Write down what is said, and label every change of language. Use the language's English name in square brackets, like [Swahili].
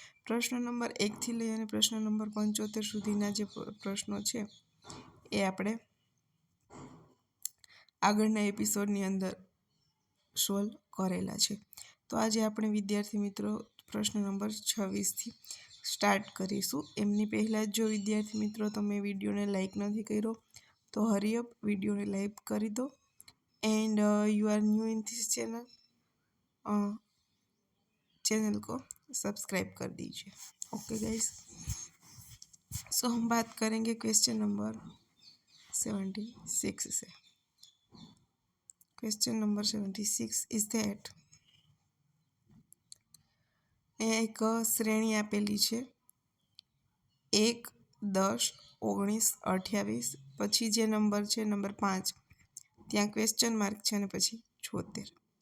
[Gujarati] પ્રશ્ન નંબર 1થી લઈ અને પ્રશ્ન નંબર 75 સુધીના જે પ્રશ્નો છે એ આપણે આગળના એપિસોડની અંદર સોલ્વ કરેલા છે. તો આજે આપણે વિદ્યાર્થી મિત્રો પ્રશ્ન નંબર 26થી સ્ટાર્ટ કરીશું. એમની પહેલાં જ જો વિદ્યાર્થી મિત્રો તમે વિડીયોને લાઈક નથી કર્યો તો [English] hurry up [Gujarati] વિડીયોને લાઈક કરી દો. [English] and you are new in this channel [Hindi] को सब्सक्राइब कर दीजिए. [English] okay guys, so [Hindi] हम बात करेंगे क्वेश्चन नंबर 76 से. क्वेश्चन नंबर 76 इज दैट एक श्रेणी आपेली है 1, 10, 19, 28 [Gujarati] પછી જે નંબર છે નંબર 5 ત્યાં ક્વેશ્ચન માર્ક છે અને પછી 76.